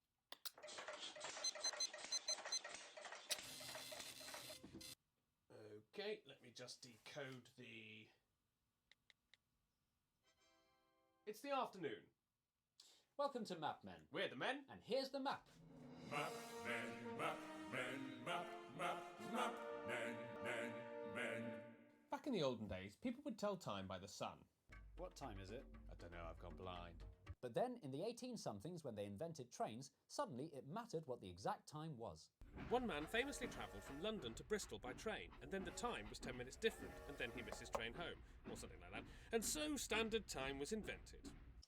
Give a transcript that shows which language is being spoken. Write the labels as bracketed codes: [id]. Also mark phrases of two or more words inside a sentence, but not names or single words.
[en] Okay, let me just decode the... It's the afternoon. Welcome to Map Men. We're the men. And here's the map. Map men, map men, map men, men. Back in the olden days, people would tell time by the sun. What time is it? I don't know, I've gone blind. But then, in the 18-somethings, when they invented trains, suddenly it mattered what the exact time was. One man famously travelled from London to Bristol by train, and then the time was 10 minutes different, and then he missed his train home, or something like that, and so standard time was invented.